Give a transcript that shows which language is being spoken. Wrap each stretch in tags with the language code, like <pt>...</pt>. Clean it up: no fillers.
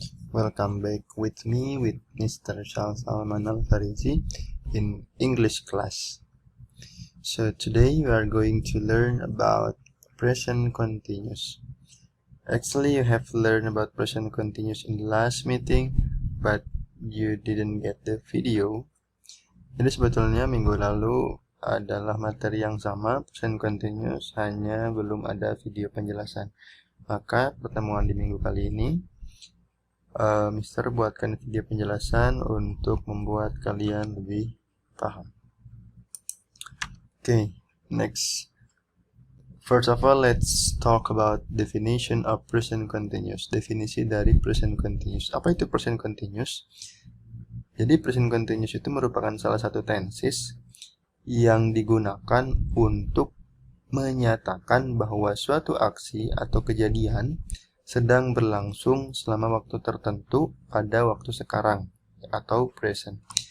<en>Welcome back with me with Mr. Charles Salman Al-Farizi in English class. So today we are going to learn about present continuous. Actually you have learned about present continuous in the last meeting, but you didn't get the video.</en> <id>Jadi sebetulnya minggu lalu adalah materi yang sama, present continuous, hanya belum ada video penjelasan. Maka pertemuan di minggu kali ini Mister buatkan video penjelasan untuk membuat kalian lebih paham.</id> <en>Okay, next. First of all, let's talk about definition of present continuous.</en> <id>Definisi dari present continuous. Apa itu present continuous? Jadi present continuous itu merupakan salah satu tenses yang digunakan untuk menyatakan bahwa suatu aksi atau kejadian sedang berlangsung selama waktu tertentu pada waktu sekarang atau present.</id>